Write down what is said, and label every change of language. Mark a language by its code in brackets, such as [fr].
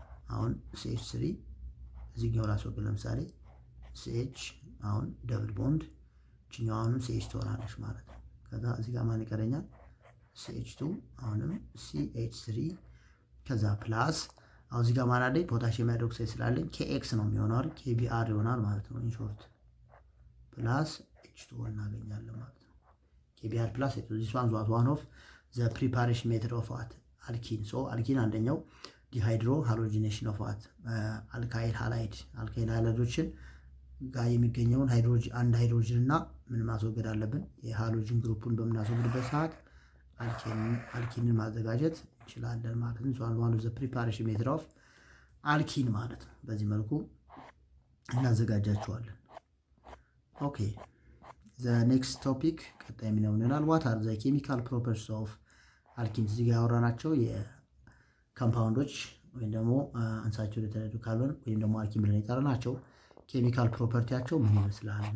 [am] አሁን CH3 እዚህኛው ላስወግድ ለምሳሌ CH አሁን ደብል ቦንድ እቺኛዋንም CH ትሆናለች ማለት ነው። ከዛ እዚህ ጋር ማን ይቀረኛል? CH2 አሁንም CH3 ከዛ ፕላስ አሁን እዚህ ጋር ማን አለኝ? ፖታሽየም ሃይድሮክሳይድ ስላለኝ KX ነው የሚሆነው አይደል? KBr ይሆናል ማለት ነው። ኢን ሾርት ፕላስ H2 እናገኛለን ማለት ነው። KBr ፕላስ H2 [en] this one was one of the preparation method of what alkene. [am] so alkene አንደኛው ዲሃይድሮ ሃሎጂኔሽን ኦፍ ዋት አልካይል ሃላይዶችን ጋር የሚገኘውን አንድ ሃይድሮጅን እና ምን ማስወገድ አለብን? የሃሎጂን ግሩፑን በምናስወግድበት ሰዓት አልኪንን ማዘጋጀት እንችላለን ማለት ነው። ሶ [en] one of the preparation method of alkene [am] ማለት ነው። በዚህ መልኩ እናዘጋጃቸዋለን። ኦኬ [en] the next topic [am] ቀጣይ የሚሆነው ይሆናል [en] what are the chemical properties of alkenes። [am] እዚህ ጋር ያወራናቸው የኮምፓውንዶች ወይም ደግሞ አንሳቹሬትድ ካርበን ወይም ደግሞ አልኪን ብለን የጠራናቸው ኬሚካል ፕሮፐርቲያቸው ምን ይመስላል?